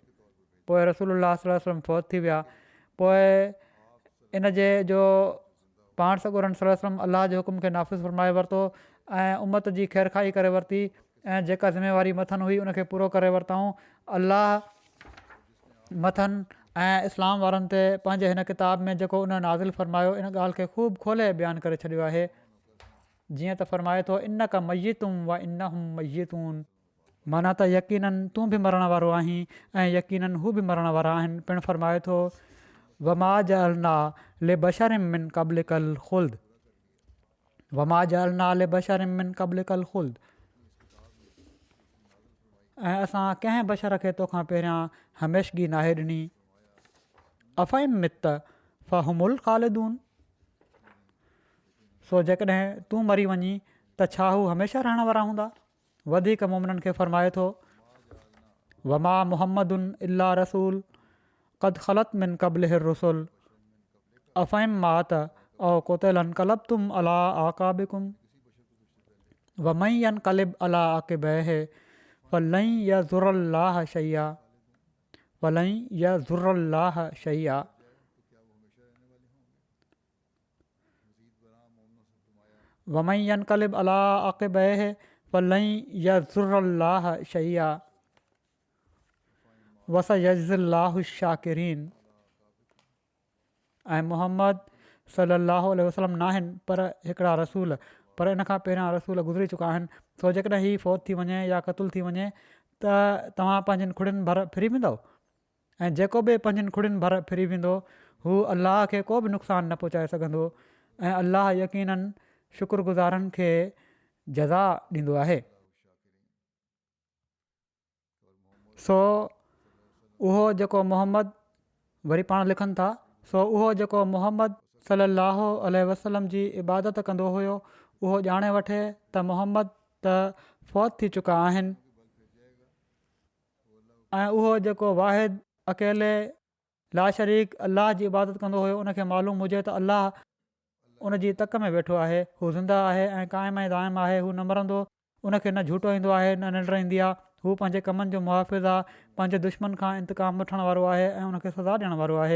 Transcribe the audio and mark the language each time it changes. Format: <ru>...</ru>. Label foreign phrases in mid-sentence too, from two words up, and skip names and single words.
<sd>पोइ रसूलुल्लाह</sd> <ar>صلى الله عليه وسلم</ar> <sd>फ़ौत थी विया। पोइ इन जे जो पाण सॻोरनि</sd> <ar>صلى الله عليه وسلم</ar> <sd>अलाह जे हुकुम खे नाफ़िज़ फ़रमाए वरितो ऐं उमत जी ख़ैरखाई करे वरिती, ऐं जेका ज़िमेवारी मथनि हुई उनखे पूरो करे वरितऊं। अलाह मथनि ऐं इस्लाम वारनि ते पंहिंजे हिन किताब में जेको उन नाज़िल फ़रमायो इन ॻाल्हि खे ख़ूब खोले बयानु करे छॾियो आहे। जीअं त फ़रमाए थो,</sd> <ar>إنك ميت وإنهم ميتون,</ar> <sd>माना त यकीननि तूं बि मरण वारो आहीं ऐं यकीननि हू बि मरण वारा आहिनि। पिणु फ़रमाए थो,</sd> <ar>وما جعلنا لبشر من قبلك الخلد، وما جعلنا لبشر من قبلك الخلد,</ar> <sd>ऐं असां कंहिं बशर खे तोखां पहिरियां हमेशगी नाहे ॾिनी।</sd> <ar>أفإن مت فهم الخالدون,</ar> <sd>सो जेकॾहिं तूं मरी वञी त छा हू हमेशह रहण वारा हूंदा। वधीक मोमिननि खे फ़रमाए थो,</sd> <ar>وما محمد إلا رسول قد خلت من قبله الرسل أفإن مات أو قتل انقلبتم على أعقابكم ومن ينقلب على عقبيه فلن يضر الله شيئا ولن يضر الله شيئا. ومن ينقلب على عقبيه فلن يضر الله شيئا وسيجزي الله الشاكرين.</ar> <sd>ऐं मुहम्मद</sd> <ar>صلى الله عليه وسلم</ar> <sd>न आहिनि पर हिकिड़ा रसूल, पर इन खां पहिरियां रसूल गुज़री चुका आहिनि। सो जेकॾहिं हीअ फ़ौत थी वञे या क़तलु थी वञे त तव्हां पंहिंजनि खुड़ियुनि भर फिरी वेंदव, ऐं जेको बि पंहिंजनि खुड़ियुनि भर फिरी वेंदो हू अलाह खे को बि नुक़सानु न पहुचाए सघंदो, ऐं अलाह यकीननि शुक्रगुज़ारनि खे जज़ा ॾींदो आहे। सो उहो जेको मोहम्मद, वरी पाण लिखनि था, सो उहो जेको मुहम्मद</sd> <ar>صلى الله عليه وسلم</ar> <sd>जी इबादत कंदो हुयो उहो ॼाणे वठे त मुहम्मद त फ़ौत थी चुका आहिनि, ऐं उहो जेको वाहिद अकेले लाशरीक अलाह जी इबादत कंदो हुयो उनखे मालूम हुजे त अलाह उन जी तक में वेठो आहे, हू ज़िंदा आहे ऐं क़ाइम ऐं दाइम आहे, हू न मरंदो, उनखे न झूठो ईंदो आहे न निंड ईंदी आहे, हू पंहिंजे कमनि जो मुहाफ़िज़ आहे, पंहिंजे दुश्मन खां इंतकाम वठण वारो आहे ऐं उनखे सज़ा ॾियण वारो आहे।</sd>